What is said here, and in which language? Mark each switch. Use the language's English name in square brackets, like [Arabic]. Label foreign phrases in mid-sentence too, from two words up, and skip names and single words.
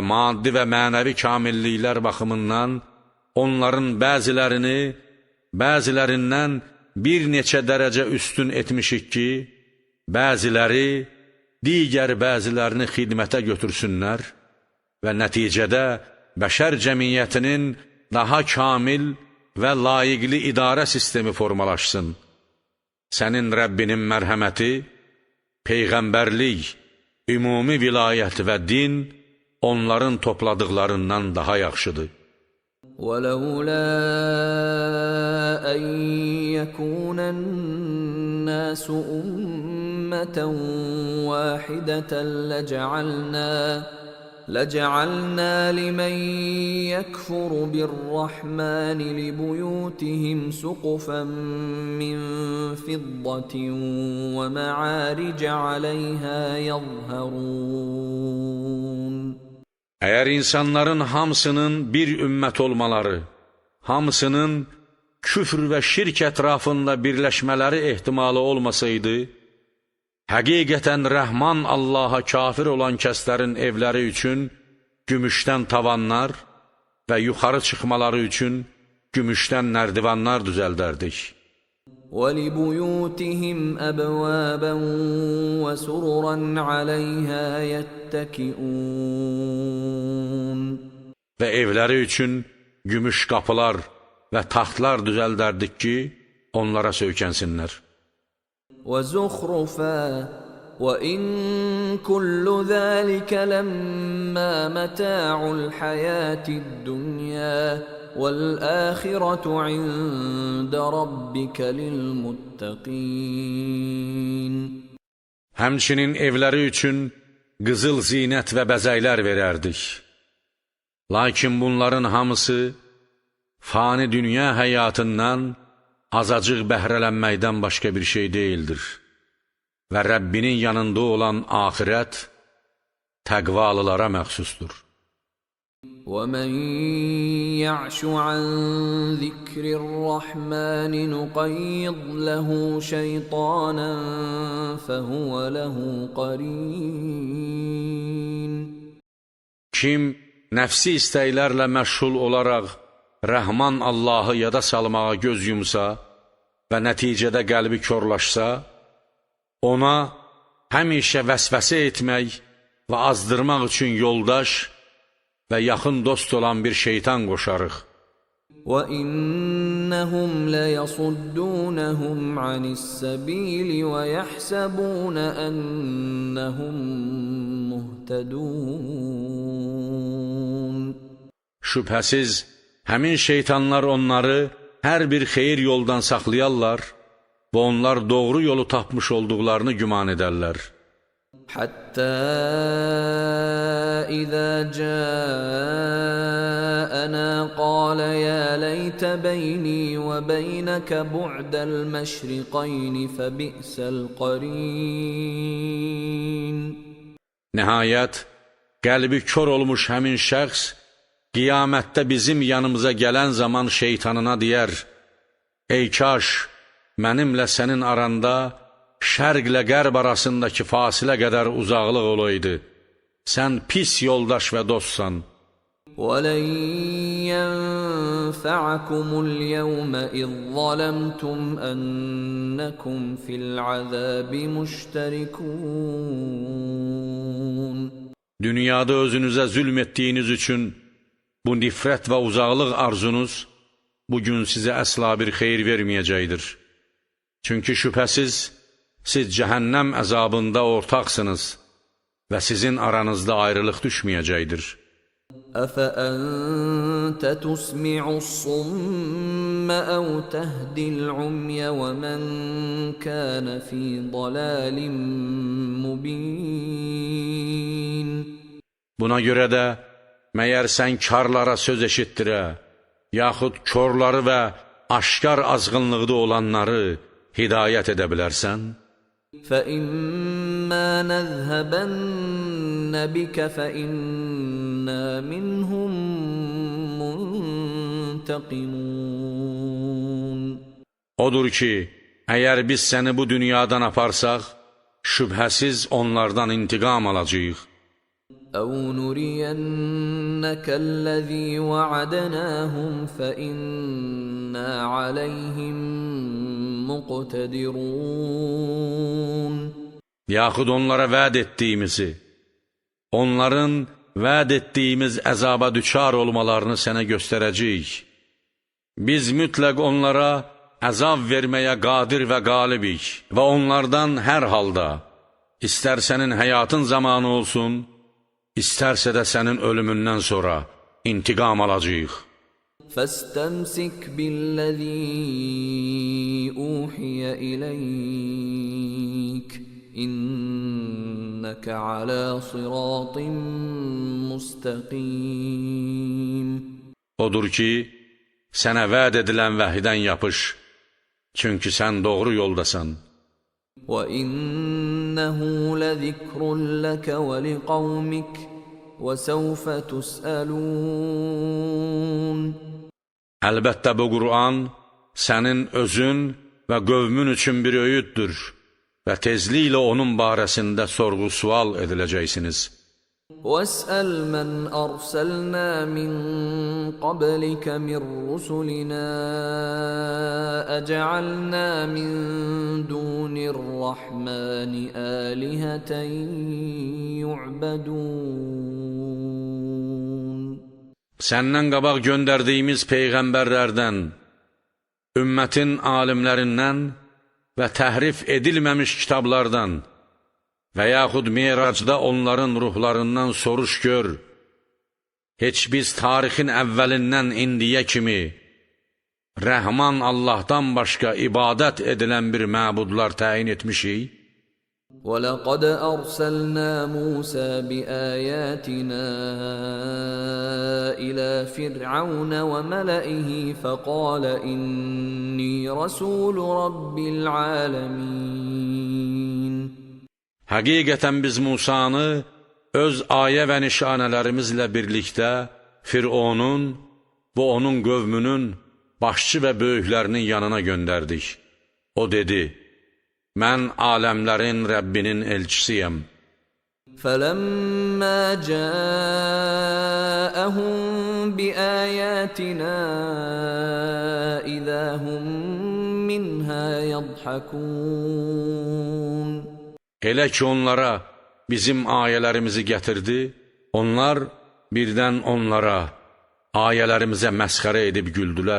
[Azerbaijani] maddi və mənəvi kamilliklər baxımından onların bəzilərindən bir neçə dərəcə üstün etmişik ki, bəziləri digər bəzilərini xidmətə götürsünlər və nəticədə bəşər cəmiyyətinin daha kamil və layiqli idarə sistemi formalaşsın. Sənin Rəbbinin mərhəməti, peyğəmbərlik, ümumi vilayət və din onların topladıqlarından daha yaxşıdır. [Arabic] وَلَوْلَا أَن يَكُونَ النَّاسُ أُمَّةً وَاحِدَةً لَجَعَلْنَا لِمَن يَكْفُرُ بِالرَّحْمَنِ لِبُيُوتِهِمْ سُقُفًا مِّن فِضَّةٍ وَمَعَارِجَ عَلَيْهَا يَظْهَرُونَ [Azerbaijani] Əgər insanların hamısının bir ümmət olmaları, hamısının küfr və şirk ətrafında birləşmələri ehtimalı olmasaydı, həqiqətən Rəhman Allaha kafir olan kəslərin evləri üçün gümüşdən tavanlar və yuxarı çıxmaları üçün gümüşdən nərdivanlar düzəldərdik. [Arabic] وَلِبُيُوتِهِمْ أَبْوَابًا وَسُرُرًا عَلَيْهَا يَتَّكِئُونَ [Azerbaijani] Və evləri üçün gümüş qapılar və taxtlar düzəldərdik ki, onlara söykənsinlər. [Arabic] وَزُخْرُفًا وَإِن كُلُّ ذَلِكَ لَمَّا مَتَاعُ الْحَيَاةِ الدُّنْيَا وَالْآخِرَةُ عِندَ رَبِّكَ لِلْمُتَّقِينَ [Azerbaijani] Həmçinin evləri üçün qızıl zinət və bəzəklər verərdik. Lakin bunların hamısı fani dünya həyatından azacıq bəhrələnməkdən başqa bir şey deyildir. Və Rəbbinin yanında olan axirət təqvalılara məxsusdur. [Arabic] وَمَنْ يَعْشُ عَنْ ذِكْرِ الرَّحْمَنِ نُقَيِّضْ لَهُ شَيْطَانًا فَهُوَ لَهُ قَرِينٌ [Azerbaijani] Kim nəfsi istəklərlə məşğul olaraq Rəhman Allahı yada salmağa göz yumsa və nəticədə qəlbi körlaşsa, ona həmişə vəsvəsə etmək və azdırmaq üçün yoldaş və yaxın dost olan bir şeytan qoşarıq. [Arabic] وَإِنَّهُمْ لَيَصُدُّونَهُمْ عَنِ السَّبِيلِ وَيَحْسَبُونَ أَنَّهُمْ مُهْتَدُونَ. [Azerbaijani] Şübhəsiz, həmin şeytanlar onları hər bir xeyir yoldan saxlayarlar və onlar doğru yolu tapmış olduqlarını güman edərlər. [Arabic] حَتَّى إِذَا جَاءَنَا قَالَ يَا لَيْتَ بَيْنِي وَبَيْنَكَ بُعْدَ الْمَشْرِقَيْنِ فَبِئْسَ الْقَرِينُ. [Azerbaijani] Nəhayət, qəlbi kör olmuş həmin şəxs, qiyamətdə bizim yanımıza gələn zaman şeytanına deyər, ey kaş, mənimlə sənin aranda şərqlə qərb arasındakı fasilə qədər uzaqlıq olaydı. Sən pis yoldaş və dostsan. [Arabic] وَلَنْ يَنْفَعَكُمُ الْيَوْمَ إِذْ ظَلَمْتُمْ أَنَّكُمْ فِي الْعَذَابِ مُشْتَرِكُونَ. [Azerbaijani] Dünyada özünüzə zülm etdiyiniz üçün bu nifrət və uzaqlıq arzunuz bugün sizə əsla bir xeyir verməyəcəkdir. Çünki şübhəsiz, siz cəhənnəm əzabında ortaqsınız və sizin aranızda ayrılıq düşməyəcəkdir. [Arabic] أَفَأَنْتَ تُسْمِعُ الصُّمَّ أَوْ تَهْدِي الْعُمْيَ وَمَنْ كَانَ فِي ضَلَالٍ مُبِينٍ. [Azerbaijani] Buna görə də, məyər sən karlara söz eşitdirə, yaxud körləri və aşkar azğınlıqda olanları hidayət edə bilərsən? [Arabic] فَإِمَّا نَذْهَبَنَّ بِكَ فَإِنَّا مِنْهُمْ مُنْتَقِمُونَ. [Azerbaijani] Odur ki, əgər biz səni bu dünyadan aparsaq, şübhəsiz onlardan intiqam alacağıq. [Arabic] أَوْ نُرِيَنَّكَ الَّذِي وَعَدْنَاهُمْ فَإِنَّا عَلَيْهِمْ مُقْتَدِرُونَ. [Azerbaijani] Yaxud onlara vəd etdiyimizi, onların vəd etdiyimiz əzaba düçar olmalarını sənə göstərəcəyik. Biz mütləq onlara əzab verməyə qadir və qalibik və onlardan hər halda, istər sənin həyatın zamanı olsun, İstərsə də sənin ölümündən sonra intiqam alacağıq. [Arabic] فَاسْتَمْسِكْ بِالَّذِي أُوحِيَ إِلَيْكَ إِنَّكَ عَلَى صِرَاطٍ مُسْتَقِيمٍ. [Azerbaijani] Odur ki, sənə vəd edilən vəhiydən yapış, çünki sən doğru yoldasan. [Arabic] وَإِنَّهُ لَذِكْرٌ لَكَ وَلِقَوْمِكَ وَسَوْفَ تُسْأَلُونَ. [Azerbaijani] Əlbəttə bu Qur'an sənin özün və qövmün üçün bir öyüddür və tezliklə onun barəsində sorğu-sual ediləcəksiniz. [Arabic] وَاسْأَلْ مَنْ أَرْسَلْنَا مِنْ قَبْلِكَ مِنْ رُسُلِنَا أَجَعَلْنَا مِنْ دُونِ الرَّحْمَنِ آلِهَةً يُعْبَدُونَ. [Azerbaijani] Səndən qabaq göndərdiyimiz peyğəmbərlərdən, ümmətin alimlərindən və təhrif edilməmiş kitablardan və yaxud Miracda onların ruhlarından soruş gör, heç biz tarixin əvvəlindən indiyə kimi Rəhman Allahdan başqa ibadət edilən bir məbudlar təyin etmişik? [Arabic] وَلَقَدْ أَرْسَلْنَا مُوسَى بِآيَاتِنَا إِلَى فِرْعَوْنَ وَمَلَئِهِ فَقَالَ إِنِّي رَسُولُ رَبِّ الْعَالَمِينَ. [Azerbaijani] Həqiqətən biz Musanı öz ayə və nişanələrimizlə birlikdə Fironun və onun qövmünün başçı və böyüklərinin yanına göndərdik. O dedi, mən aləmlərin Rəbbinin elçisiyəm. [Arabic] فَلَمَّا جَاءَهُم بِآيَاتِنَا إِذَا هُم مِّنْهَا يَضْحَكُونَ. [Azerbaijani] Elə ki onlara bizim ayələrimizi gətirdi, onlar birdən onlara, ayələrimizə məsxərə edib güldülər.